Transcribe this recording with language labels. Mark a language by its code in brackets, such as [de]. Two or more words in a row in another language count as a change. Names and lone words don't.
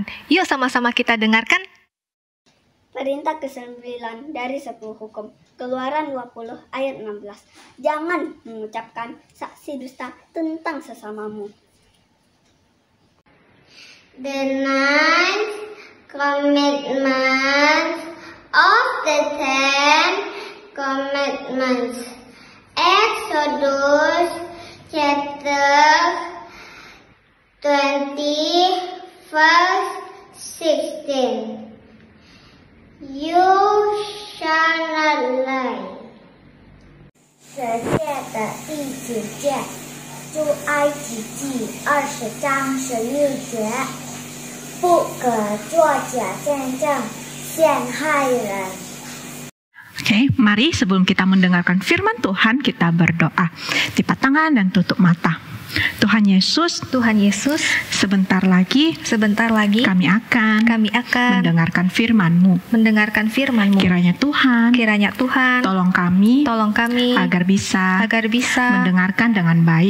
[id] Yuk sama-sama kita dengarkan. Perintah ke-9 dari 10 hukum. Keluaran 20 ayat 16. Jangan mengucapkan saksi dusta tentang sesamamu. [en] The ninth commandment of the 10 commandments. Exodus chapter 20 verse 16. You shall not lie. [zh] 十诫的第9诫，出埃及记20章16节，不可作假见证，陷害人。 [id] Oke, mari sebelum kita mendengarkan firman Tuhan, kita berdoa. Lipat tangan dan tutup mata. Tuhan Yesus, sebentar lagi kami akan mendengarkan firman-Mu. Kiranya Tuhan, tolong kami agar bisa mendengarkan dengan baik.